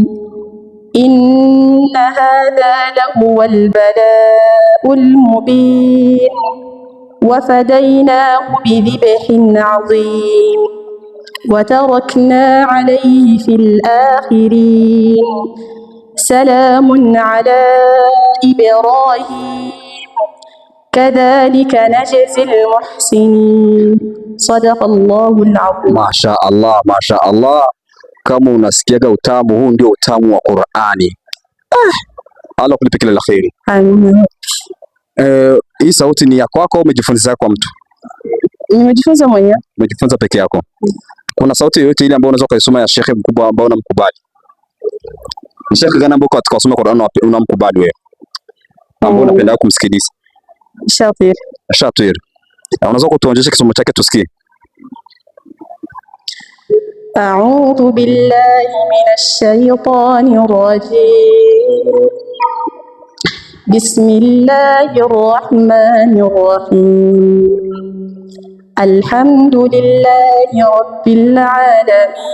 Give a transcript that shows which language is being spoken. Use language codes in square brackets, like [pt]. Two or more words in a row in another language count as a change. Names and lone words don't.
[ar] إن هذا لهو البلاء المبين وفديناه بذبح عظيم وتركنا عليه في الآخرين سلام على إبراهيم كذلك نجزي المحسنين صدق الله العظيم. ما شاء الله ما شاء الله. [sw] Kama unasikiaga utamu huu, ndio utamu wa Qur'ani. Allah kulipe kila la kheri. Amin. Hii sauti ni ya kwako au umejifunza kwa mtu? Nimejifunza mwenyewe. Umejifunza peke yako? Kuna sauti yoyote ile ambayo unaweza kuisoma ya shekhe mkubwa ambao unamkubali? Shekhe gani ambao katika kusoma Qur'an unamkubali wewe? Ambao unapenda kumsikiliza? Shatir. Shatir. Unaweza kutuonyesha kisomo chake tusikie? [ar] أعوذ بالله من الشيطان الرجيم. بسم الله الرحمن الرحيم. الحمد لله رب العالمين.